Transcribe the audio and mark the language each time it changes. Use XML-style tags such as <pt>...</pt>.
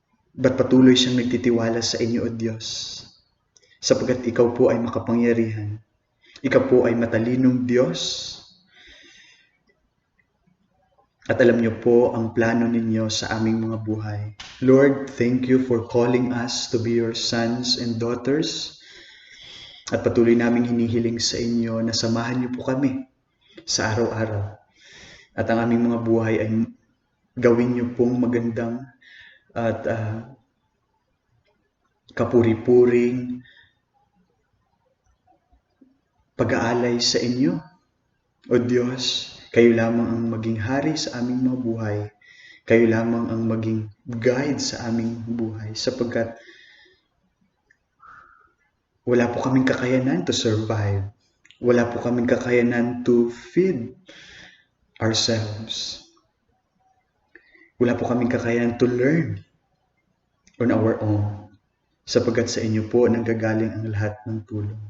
<tl>Ba't patuloy siyang nagtitiwala sa inyo, O Diyos? Sapagkat ikaw po ay makapangyarihan. Ikaw po ay matalinong Diyos. At alam niyo po ang plano ninyo sa aming mga buhay.</tl> <en>Lord, thank you for calling us to be your sons and daughters.</en> <tl>At patuloy naming hinihiling sa inyo na samahan niyo po kami sa araw-araw. At ang aming mga buhay ay gawin niyo pong magandang at kapuri-puring pag-aalay sa inyo. O Diyos, kayo lamang ang maging hari sa aming mga buhay. Kayo lamang ang maging guide sa aming buhay sapagkat wala po kaming kakayanan</tl> <en>to survive.</en> <tl>Wala po kaming kakayanan</tl> <en>to feed ourselves.</en> <tl>Wala po kaming kakayanan</tl> <en>to learn on our own.</en> <tl>Sapagkat sa inyo po nanggagaling ang lahat ng tulong.</tl>